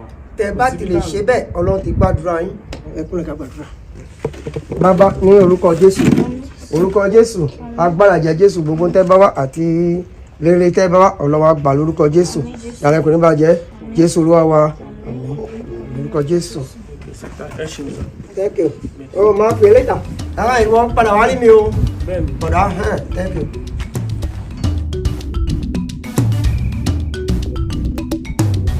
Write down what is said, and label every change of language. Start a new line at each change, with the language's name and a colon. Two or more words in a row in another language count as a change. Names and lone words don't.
Yoruba: tẹ́ bá ti lè ṣe bẹ́ẹ̀ Ọlọ́run ti gbàdúrà yín ẹ kúnlẹ̀ ká gbàdúrà. bàbá ní orúkọ Jésù agbára jẹ Jésù gbogbo tẹ́ bá wá àti rere tẹ́ bá wá Ọlọ́run á gbà lórúkọ Jésù yàrá ẹkùnrin bàjẹ́ Jésù Olúwa wa lórúkọ Jésù.
English: thank you
Yoruba: o máa pè létà ìwọ padà wá rí mi o padà
English: thank you.